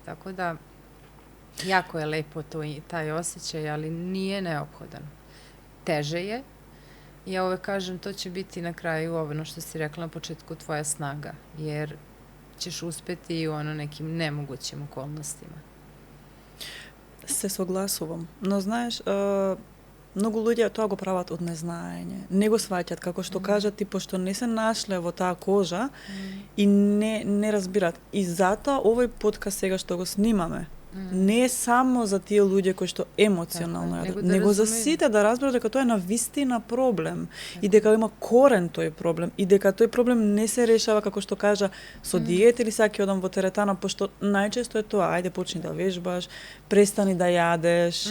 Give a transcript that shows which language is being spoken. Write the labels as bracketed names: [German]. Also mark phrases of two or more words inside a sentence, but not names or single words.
[Serbian] Tako da, jako je lepo taj osjećaj, ali nije neophodan. Teže je. Ja uvek kažem, to će biti na kraju ono što si rekla na početku, tvoja snaga, jer ćeš uspeti i u nekim nemogućim okolnostima. [Macedonian] Се согласувам. Но знаеш, многу луѓе тоа го прават од незнаење. Не го сваќат, како што кажат, ти пошто не се нашле во таа кожа и не разбират. И затоа овој подкаст сега што го снимаме, не е само за тие луѓе кои што емоционално јадат, него за сите да разберат дека тоа е навистина проблем и дека има корен тој проблем и дека тој проблем не се решава, како што кажа, со диета или сега ќе одам во теретана, пошто најчесто е тоа, ајде почни да вежбаш, престани да јадеш.